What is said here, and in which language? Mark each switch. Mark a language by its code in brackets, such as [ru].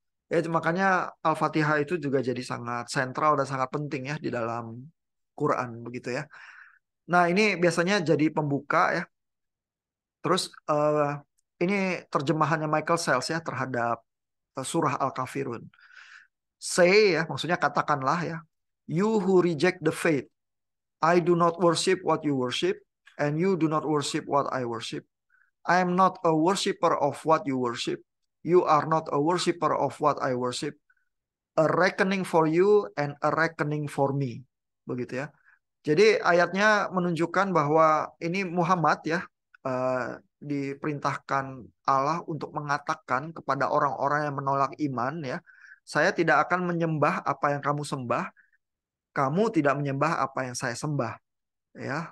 [id] Ya, makanya Al-Fatihah itu juga jadi sangat sentral dan sangat penting ya di dalam Quran begitu ya. Nah, ini biasanya jadi pembuka ya. Terus ini terjemahannya Michael Sells ya terhadap surah Al-Kafirun. Say ya, maksudnya katakanlah ya. [en] You who reject the faith, I do not worship what you worship, and you do not worship what I worship. I am not a worshipper of what you worship. You are not a worshipper of what I worship. A reckoning for you and a reckoning for me. [id] Begitu ya. Jadi ayatnya menunjukkan bahwa ini Muhammad ya diperintahkan Allah untuk mengatakan kepada orang-orang yang menolak iman ya, saya tidak akan menyembah apa yang kamu sembah, kamu tidak menyembah apa yang saya sembah ya.